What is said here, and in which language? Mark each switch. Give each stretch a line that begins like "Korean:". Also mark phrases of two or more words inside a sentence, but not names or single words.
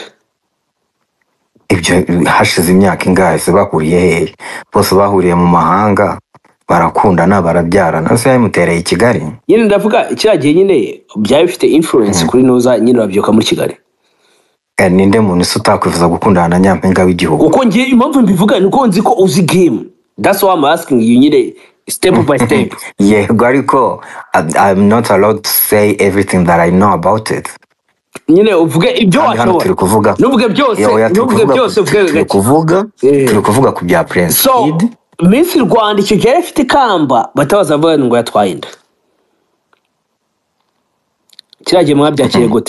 Kinyarwanda: ibyo hashize imyaka ingahe se bahuriye hehe bose bahuriye mu mahanga barakundana barabyarana se yamutereye i Kigali nyine ndavuga kiragiye nyine byaba bifite influence kuri nuza nyine babyuka muri Kigali ninde muntu se utakwifuza gukundana na nyampinga w'igihugu uko ngiye impamvu mbivuga nuko nzi ko uzi
English: game that's why I'm asking you
Kinyarwanda: nyine
English: step by step
Kinyarwanda: yego ariko
English: I'm not allowed to say everything that I know about it
Kinyarwanda: nyine uvuge ibyo washobora nuvuge byose turi kuvuga ku bya Prince Kid Miss Rwanda icyo gihe afite ikamba batabaza bavuga ngo yatwaye inda kiragiye mwabyakiriye gute